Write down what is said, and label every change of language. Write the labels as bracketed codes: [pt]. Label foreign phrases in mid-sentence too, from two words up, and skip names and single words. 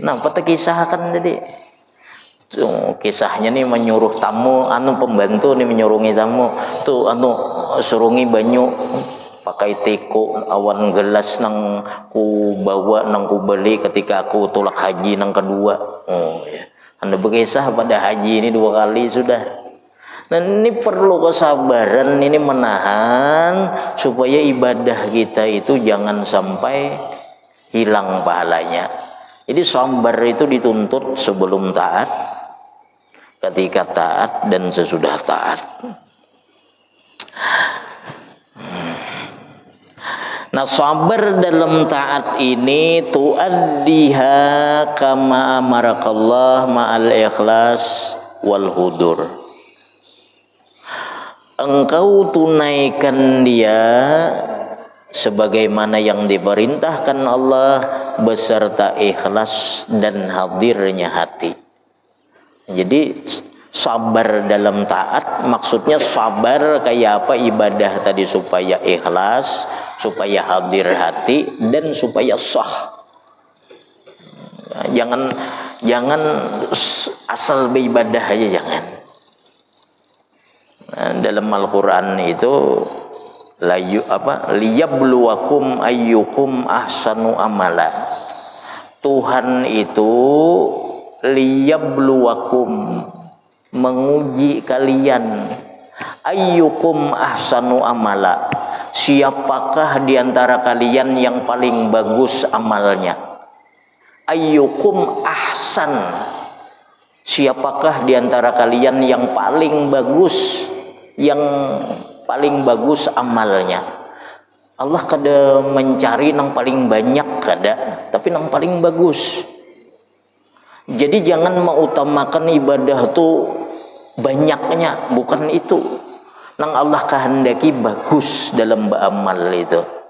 [id] Nah, apa kisahkan tadi? [bjn] Kisahnya nih menyuruh tamu, pembantu nih menyurungi tamu tuh surungi banyu pakai tiku awan gelas nang ku bawa nang ku beli ketika aku tulak haji nang kedua. [id] Ya. Anda berkisah pada haji ini 2 kali sudah. Dan ini perlu kesabaran, ini menahan supaya ibadah kita itu jangan sampai hilang pahalanya. Jadi sabar itu dituntut sebelum taat, ketika taat, dan sesudah taat. Nah, sabar dalam taat ini [ar] تؤديها كما أمرك الله مع الإخلاص والحضور. [id] Engkau tunaikan dia sebagaimana yang diperintahkan Allah beserta ikhlas dan hadirnya hati. Jadi sabar dalam taat maksudnya sabar kayak apa ibadah tadi supaya ikhlas, supaya hadir hati, dan supaya sah. Jangan asal beribadah aja, jangan. dalam Al-Qur'an itu [ar] ليبلوكم أيكم أحسن عملا. [id] Tuhan itu liyabluwakum, menguji kalian, [ar] أيكم أحسن عملا, [id] siapakah diantara kalian yang paling bagus amalnya. [ar] أيكم أحسن, [id] siapakah diantara kalian yang paling bagus, yang paling bagus amalnya. [bjn] Allah kada mencari nang paling banyak kada, tapi nang paling bagus. [id] Jadi jangan mengutamakan ibadah tuh banyaknya, bukan itu. [bjn] Nang Allah kehendaki bagus dalam beramal itu.